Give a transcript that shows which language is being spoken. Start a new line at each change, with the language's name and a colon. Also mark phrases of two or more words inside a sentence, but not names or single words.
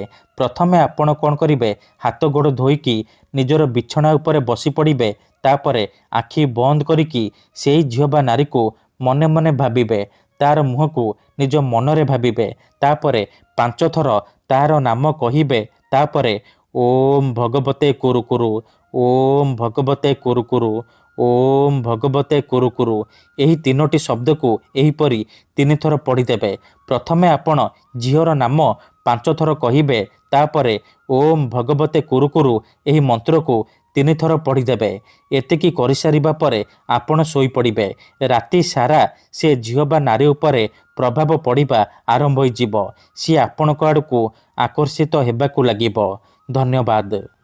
Odia: ପ୍ରଥମେ ଆପଣ କଣ କରିବେ, ହାତ ଗୋଡ଼ ଧୋଇକି ନିଜର ବିଛଣା ଉପର ବସି ପଡ଼ିବେ। ତାପରେ ଆଖି ବନ୍ଦ କରିକି ସେହି ଝିଅ ବା ନାରୀ କୁ ମନେ ମନେ ଭାବିବେ, ତାର ମୁହଁ କୁ ନିଜ ମନରେ ଭାବିବେ। ତାପରେ 5 ଥର ତାର ନାମ କହିବେ। ତାପରେ
Sanskrit: ଓମ୍ ଭଗବତେ କୁରୁ କୁରୁ, ଓମ୍ ଭଗବତେ କୁରୁ କୁରୁ, ଓମ୍ ଭଗବତେ କୁରୁ କୁରୁ
Odia: ଏହି 3ଟି ଶବ୍ଦ କୁ ଏହି ପରି 3 ଥର ପଢ଼ି ଦେବେ। ପ୍ରଥମେ ଆପଣ ଝିଅର ନାମ 5 ଥର କହିବେ। ତାପରେ
Sanskrit: ଓମ୍ ଭଗବତେ କୁରୁ କୁରୁ
Odia: ଏହି ମନ୍ତ୍ର କୁ 3 ଥର ପଢ଼ି ଦେବେ। ଏତିକି କରି ସାରିବା ପରେ ଆପଣ ଶୋଇ ପଡ଼ିବେ। ରାତି ସାରା ସେ ଝିଅ ବା ନାରୀ ଉପରେ ପ୍ରଭାବ ପଡ଼ିବା ଆରମ୍ଭ ହୋଇ ଯିବ। ସେ ଆପଣଙ୍କ ଆଡ଼କୁ ଆକର୍ଷିତ ହେବାକୁ ଲାଗିବ। धन्यवाद।